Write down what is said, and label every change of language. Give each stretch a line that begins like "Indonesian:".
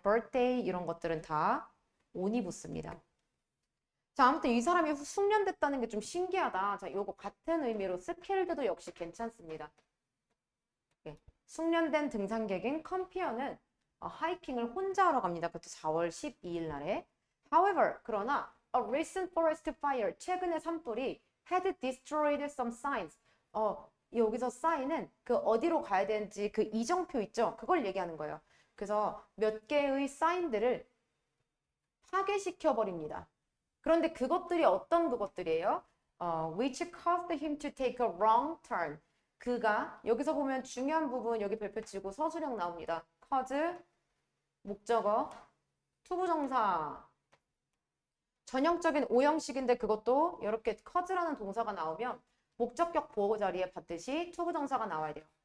Korean: birthday 이런 것들은 다 on이 붙습니다. 자, 아무튼 이 사람이 숙련됐다는 게 좀 신기하다. 자, 요거 같은 의미로 skilled도 역시 괜찮습니다. 네. 숙련된 등산객인 컴피어는 하이킹을 혼자 하러 갑니다. 그것도 4월 12일 날에.
English: However,
Korean: 그러나
English: a recent forest fire,
Korean: 최근의 산불이
English: had destroyed some signs.
Korean: 여기서 sign은 그 어디로 가야 되는지 그 이정표 있죠? 그걸 얘기하는 거예요. 그래서 몇 개의 사인들을 파괴시켜 버립니다. 그런데 그것들이 어떤 그것들이에요?
English: which caused him to take a wrong turn.
Korean: 그가 여기서 보면 중요한 부분 여기 별표 치고 서술형 나옵니다. cause 목적어 투부정사 전형적인 오형식인데 그것도 이렇게 cause라는 동사가 나오면 목적격 보호 자리에 받듯이 투부정사가 나와야 돼요.